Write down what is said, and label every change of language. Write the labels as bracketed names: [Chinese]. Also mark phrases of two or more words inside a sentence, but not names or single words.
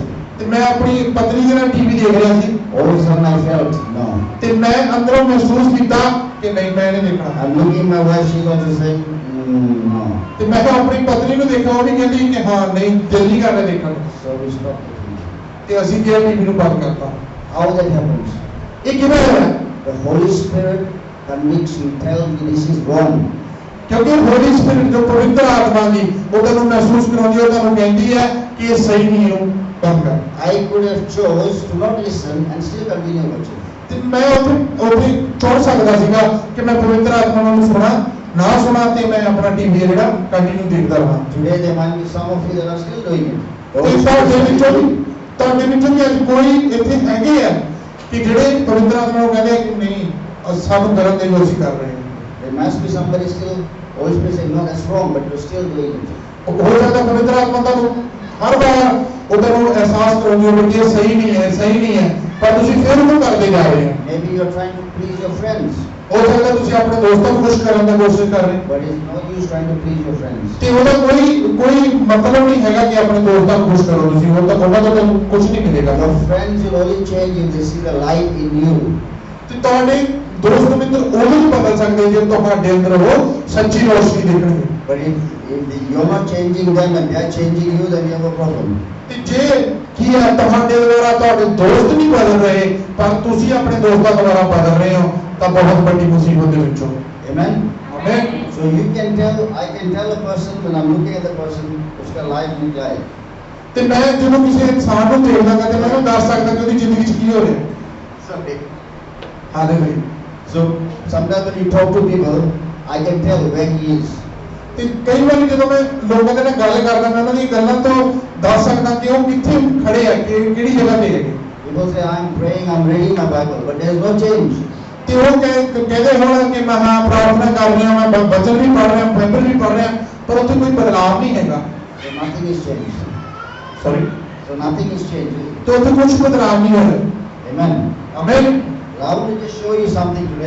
[Punjabi] ਤੇ ਮੈਂ ਆਪਣੀ ਪਤਨੀ ਦੇ ਨਾਲ ਟੀਵੀ ਦੇਖ ਰਿਹਾ ਸੀ [English] All of a sudden I felt, no. [Punjabi] ਤੇ ਮੈਂ ਅੰਦਰੋਂ ਮਹਿਸੂਸ ਕੀਤਾ ਕਿ ਨਹੀਂ ਮੈਂ ਨਹੀਂ ਦੇਖਣਾ [English] I'm looking at my wife, she's also saying, no. [Punjabi] ਤੇ ਮੈਂ ਤਾਂ ਆਪਣੀ ਪਤਨੀ ਨੂੰ ਦੇਖਿਆ ਉਹ ਵੀ ਕਹਿੰਦੀ ਕਿ ਹਾਂ ਨਹੀਂ ਦਿਲ ਨਹੀਂ ਕਰਦਾ ਦੇਖਣ ਨੂੰ [English] So we stopped the TV. [Punjabi] ਤੇ ਅਸੀਂ ਕਿਹਾ ਟੀਵੀ ਨੂੰ ਬੰਦ ਕਰਤਾ [English] How that happens? [Punjabi] ਇਹ ਕਿਵੇਂ ਹੋਇਆ [English] The Holy Spirit convicts you, tells you this is wrong. [Punjabi] ਕਿਉਂਕਿ ਹੋਲੀ ਸਪਿਰਿਟ ਜੋ ਪਵਿੱਤਰ ਆਤਮਾ ਦੀ ਉਹ ਤੁਹਾਨੂੰ ਮਹਿਸੂਸ ਕਰਾਉਂਦੀ ਉਹ ਤੁਹਾਨੂੰ ਕਹਿੰਦੀ ਹੈ ਕਿ ਇਹ ਸਹੀ ਨਹੀਂ ਹੈ ਬੰਦ ਕਰ [English] I could have chose to not listen and still continue watching. [Punjabi] ਤੇ ਮੈਂ ਉੱਥੇ ਚੁਣ ਸਕਦਾ ਸੀਗਾ ਕਿ ਮੈਂ ਪਵਿੱਤਰ ਆਤਮਾ ਨੂੰ ਸੁਣਾ ਨਾ ਸੁਣਾ ਤੇ ਮੈਂ ਆਪਣਾ ਟੀਵੀ ਜਿਹੜਾ ਕੰਟੀਨਿਊ ਦੇਖਦਾ ਰਹਾਂ। [English] Today there might be some of you that are still doing it. The [Punjabi] ਤੇ [English] Holy [Punjabi] ਤੁਹਾਡੇ [English] Spirit is [Punjabi] ਵਿੱਚੋਂ ਵੀ [English] doing it. [Punjabi] ਤੁਹਾਡੇ ਵਿੱਚੋਂ ਵੀ ਅੱਜ ਕੋਈ ਇੱਥੇ ਹੈਗੇ ਆ ਕਿ ਜਿਹੜੇ ਪਵਿੱਤਰ ਆਤਮਾ ਨੂੰ ਕਹਿੰਦੇ ਆ ਕਿ ਨਹੀਂ ਸਾਨੂੰ ਕਰਨ ਦੇ ਜੋ ਅਸੀਂ ਕਰ ਰਹੇ ਹਾਂ। [English] There must be somebody still, Holy Spirit saying, no, that's wrong, but you're still doing it. [Punjabi] ਹੋ ਸਕਦਾ ਪਵਿੱਤਰ ਆਤਮਾ ਤੁਹਾਨੂੰ ਹਰ ਵਾਰ ਉਹਦਾ ਨੂੰ ਅਹਿਸਾਸ ਕਰਾਉਂਦੀ ਹੋਵੇ ਕਿ ਇਹ ਸਹੀ ਨਹੀਂ ਹੈ ਪਰ ਤੁਸੀਂ ਫਿਰ ਉਹ ਕਰਦੇ ਜਾ ਰਹੇ ਹੋ। [English] Maybe you're trying to please your friends, [Punjabi] ਹੋ ਸਕਦਾ ਤੁਸੀਂ ਆਪਣੇ ਦੋਸਤਾਂ ਨੂੰ ਖੁਸ਼ ਕਰਨ ਦੀ ਕੋਸ਼ਿਸ਼ ਕਰ ਰਹੇ ਹੋ [English] but it's no use trying to please your friends. [Punjabi] ਤੇ ਉਹਦਾ ਕੋਈ ਮਤਲਬ ਨਹੀਂ ਹੈਗਾ ਕਿ ਆਪਣੇ ਦੋਸਤਾਂ ਨੂੰ ਖੁਸ਼ ਕਰੋ ਤੁਸੀਂ ਉਹਨਾਂ ਤੋਂ ਤੁਹਾਨੂੰ ਕੁਝ ਨਹੀਂ ਮਿਲੇਗਾ। [English] Your friends will only change if they see the light in you. [Punjabi] ਤੇ ਤੁਹਾਡੇ ਦੋਸਤ ਮਿੱਤਰ ਉਦੋਂ ਹੀ ਬਦਲ ਸਕਦੇ ਜੇ ਤੁਹਾਡੇ ਅੰਦਰ ਉਹ ਸੱਚੀ ਰੋਸ਼ਨੀ ਦੇਖਣਗੇ। [English] But if you're not changing them and they're changing you, then you have a problem. [Punjabi] ਤੇ ਜੇ ਕੀ ਹੈ ਤੁਹਾਡੇ ਦੁਆਰਾ ਤੁਹਾਡੇ ਦੋਸਤ ਨਹੀਂ ਬਦਲ ਰਹੇ ਪਰ ਤੁਸੀਂ ਆਪਣੇ ਦੋਸਤਾਂ ਦੁਆਰਾ ਬਦਲ ਰਹੇ ਹੋ ਤਾਂ ਬਹੁਤ ਵੱਡੀ ਮੁਸੀਬਤ ਦੇ ਵਿੱਚੋਂ। [English] Amen? [Punjabi] ਆਮੇਨ। [English] So you can tell, I can tell a person when I'm looking at the person, [Hindi] उसका life नहीं जाए. [Punjabi] ਤੇ ਮੈਂ ਜਦੋਂ ਕਿਸੇ ਇਨਸਾਨ ਨੂੰ ਦੇਖਦਾ ਹਾਂ ਤੇ ਮੈਂ ਉਹਨੂੰ ਦੱਸ ਸਕਦਾ ਕਿ ਉਹਦੀ ਜ਼ਿੰਦਗੀ 'ਚ ਕੀ ਹੋ ਰਿਹਾ। [English] Something. [Punjabi] ਹਾਲੇਲੂਇਆ। [English] So sometimes when you talk to people, I can tell where he is. [Punjabi] ਤੇ ਕਈ ਵਾਰੀ ਜਦੋਂ ਮੈਂ ਲੋਕਾਂ ਦੇ ਨਾਲ ਗੱਲ ਕਰਦਾ ਮੈਂ ਉਹਨਾਂ ਦੀ ਗੱਲਾਂ ਤੋਂ ਦੱਸ ਸਕਦਾ ਕਿ ਉਹ ਕਿੱਥੇ ਖੜੇ ਆ ਕਿ ਕਿਹੜੀ ਜਗ੍ਹਾ ਤੇ ਹੈਗੇ। [English] People say I'm praying, I'm reading my Bible, but there's no change. [Punjabi] ਤੇ ਉਹ ਕਹਿੰਦੇ ਹੋਣ ਕਿ ਮੈਂ ਹਾਂ ਪ੍ਰਾਰਥਨਾ ਕਰ ਰਿਹਾ ਮੈਂ ਬਚਨ ਵੀ ਪੜ੍ਹ ਰਿਹਾ ਬਾਈਬਲ ਵੀ ਪੜ੍ਹ ਰਿਹਾ ਪਰ ਉੱਥੇ ਕੋਈ ਬਦਲਾਅ ਨਹੀਂ ਹੈਗਾ। [English] So nothing is changed. [Punjabi] ਸੌਰੀ। [English] So nothing is changed. [Punjabi] ਤੇ ਉੱਥੇ ਕੁਝ ਬਦਲਾਅ ਨਹੀਂ ਹੋਇਆ। [English] Amen. [Punjabi] ਆਮੇਨ। [English] I want to just show you something today.